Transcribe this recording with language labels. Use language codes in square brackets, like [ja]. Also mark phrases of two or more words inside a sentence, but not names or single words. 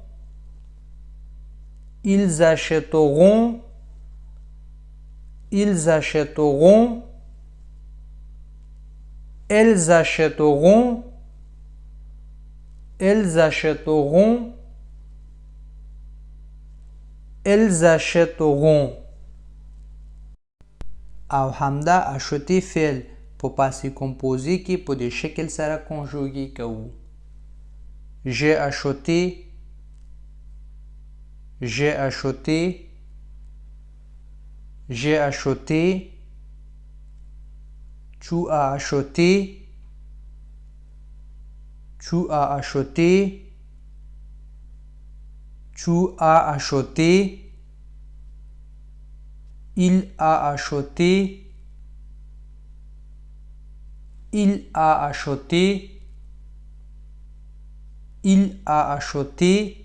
[fr] ils achèteront، ils achèteront، elles achèteront، elles achèteront، elles achèteront. [ps] او همدا آشوتی فعل په [fr] passé composé [ps] کې په دې شکل سره کنجوګې کوو. [fr] j'ai acheté، j'ai acheté، j'ai acheté، tu as acheté، tu as acheté، tu as acheté، il a acheté، il a acheté، il a acheté،